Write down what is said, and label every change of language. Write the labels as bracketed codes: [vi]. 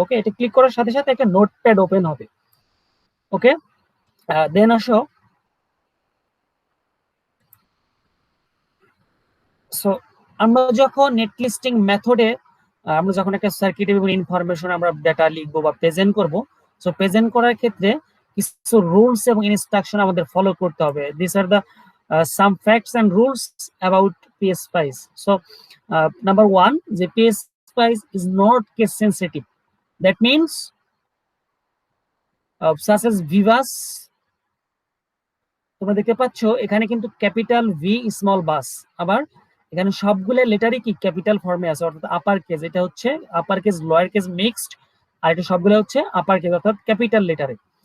[bn] ওকে, এটা ক্লিক করার সাথে সাথে একটা নোটপ্যাড ওপেন হবে। ওকে, দেন আসো, সো আমরা যখন নেট লিস্টিং মেথডে আমরা যখন একটা সার্কিটের বিভিন্ন ইনফরমেশন আমরা ডেটা লিখবো বা প্রেজেন্ট করব, সো প্রেজেন্ট করার ক্ষেত্রে কিছু রুলস এবং ইনস্ট্রাকশন আমাদের ফলো করতে হবে। [en] This are the some facts and rules about PSPice. So number 1, the PSPice is not case sensitive. That means such as [bn] Vivas, তোমরা দেখতে পাচ্ছ এখানে কিন্তু ক্যাপিটাল ভি স্মল বাস, আবার এখানে সবগুলো লেটারই কি ক্যাপিটাল ফর্মে আছে, অর্থাৎ আপার কেস, এটা হচ্ছে upper case lower case mixed, আর এটা সবগুলো হচ্ছে আপার কেস অর্থাৎ ক্যাপিটাল লেটারে।